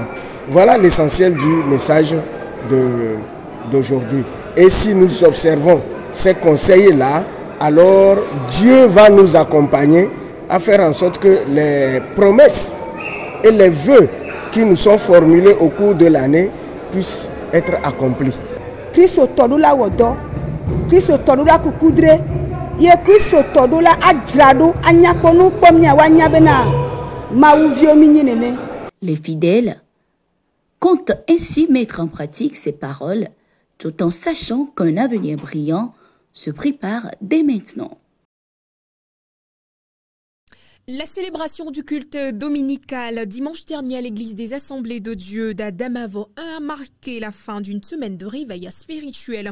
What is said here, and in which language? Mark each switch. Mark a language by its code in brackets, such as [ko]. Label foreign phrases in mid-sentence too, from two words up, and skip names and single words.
[fr] Voilà l'essentiel du message d'aujourd'hui. Et si nous observons ces conseils-là, alors Dieu va nous accompagner à faire en sorte que les promesses et les vœux qui nous sont formulés au cours de l'année puissent être accomplis. [ee] Kristo tɔɖola wɔ dɔ, Kristo tɔɖola kukudre, ye Kristo tɔɖola adzraɖo anyakpɔnu kpɔ miawo anya bena Mawu viwo mi nyi nene. [fr] Les fidèles comptent ainsi mettre en pratique ces paroles, tout en sachant qu'un avenir brillant se prépare dès maintenant. La célébration du culte dominical dimanche dernier à l'église des Assemblées de Dieu d'Adamavo a marqué la fin d'une semaine de réveil spirituel.